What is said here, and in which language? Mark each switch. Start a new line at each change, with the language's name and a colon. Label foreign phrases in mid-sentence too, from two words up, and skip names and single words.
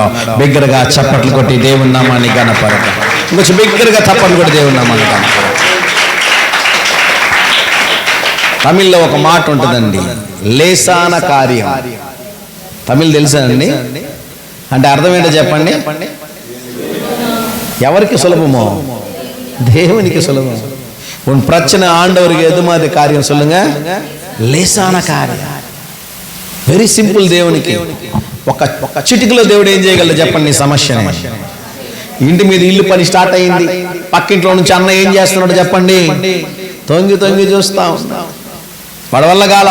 Telugu: బిగ్గరగా చప్పట్లు కొట్టి దేవుని నామాన్ని గణపరచ. ఇంకొంచెం బిగ్గరగా చప్పట్లు కొట్టి దేవుని నామాన్ని గణపరచ. తమిళ్లో ఒక మాట ఉంటుందండి,
Tamil: லேசான காரியம்.
Telugu: తమిళ్ తెలుసా అండి? అంటే అర్థం ఏంటో చెప్పండి. ఎవరికి సులభమో? దేవునికి సులభం.
Tamil: உன் பிரச்சனை ஆண்டவருக்கு எது மாதிரி காரியம் சொல்லுங்க? லேசான காரியம்.
English: very simple.
Telugu: దేవునికి ఒక చిటికలో దేవుడు ఏం చేయగలడు చెప్పండి సమస్యని. ఇంటి మీద ఇల్లు పని స్టార్ట్ అయింది, పక్కింట్లో నుంచి అన్న ఏం చేస్తున్నాడు చెప్పండి, తొంగి తొంగి చూస్తా ఉన్నాం. వాడి వల్ల కాల.